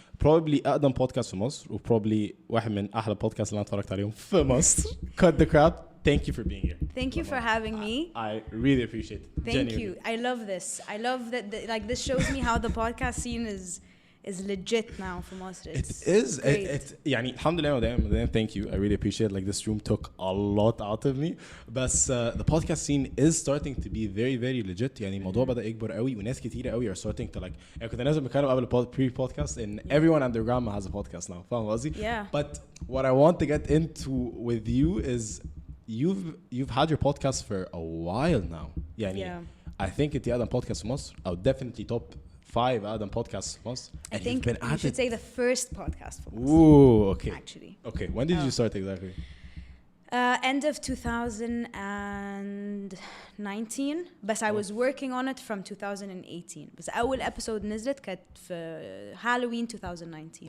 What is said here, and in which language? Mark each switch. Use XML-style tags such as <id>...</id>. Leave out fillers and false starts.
<ar>Probably أقدم بودكاست في مصر وبروبلي واحد من أحلى بودكاست اللي أنا اتفرجت عليهم في مصر.</ar> <en>Cut the crap. Thank you for being here. Thank you for having me. I really appreciate it. Thank Genuinely. you. I love this. I love that. Like this shows me how the podcast scene is legit now for Mostre. It is.</en> <ar>It يعني الحمد لله مدام.</ar> <en>Thank you. I really appreciate it. Like this room took a lot out of me. But the podcast scene is starting to be very very legit.</en> <ar>يعني الموضوع بدأ يكبر قوي وناس كتيرة قوي</ar> <en>are starting to like.</en> <ar>يعني كنت نازل بتكلم قبل</ar> <en>pre-podcast and everyone and their grandma has a podcast now.</en> <ar>فاهم قصدي؟</ar> <en>Yeah. But what I want to get into with you is you've had your podcast for a while now.</en> <ar>يعني</ar> <en>Yeah. I think it's أقدم podcast في مصر.</en> <ar>أو</ar> <en>definitely top 5</en> <ar>أقدم podcasts في مصر.</ar> <en>I think you should say the first podcast for us. Ooh, okay. Actually. Okay, when did you start exactly? End of 2019. But I was working on it from 2018.</en> <ar>بس أول episode نزلت كانت في Halloween 2019.</ar>